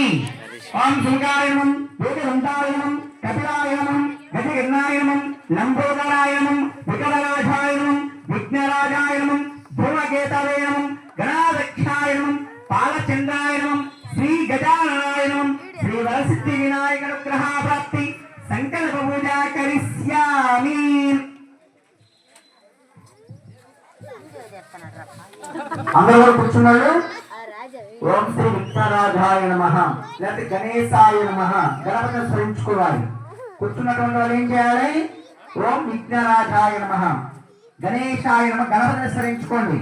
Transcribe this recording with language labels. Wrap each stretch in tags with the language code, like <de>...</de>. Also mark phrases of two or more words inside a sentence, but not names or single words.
<sa>ओम सुगाय नमः, योगदंताय नमः, कपिलाय नमः, गजगन्नाय नमः, लंबोदराय नमः, विकटराजाय नमः, विघ्नराजाय नमः, धूमकेतवे नमः, गणाध्यक्षाय नमः, पालचंद्राय नमः, श्री गजाननाय नमः, श्री वरसिद्धि विनायक अनुग्रह प्राप्ति संकल्प पूजा करिष्यामि।</sa> <te>అందరూ కూర్చున్నాడు।</te> <sa>ఓం శ్రీ విఘ్నరాజాయ నమః లేకపోతే గణేశాయ నమః</sa> <te>గణపతిని స్మరించుకోవాలి। కూర్చున్నటువంటి వాళ్ళు ఏం చేయాలి?</te> <sa>ఓం విఘ్నరాజాయ నమః గణేశాయ నమః</sa> <te>గణపతిని స్మరించుకోండి।</te>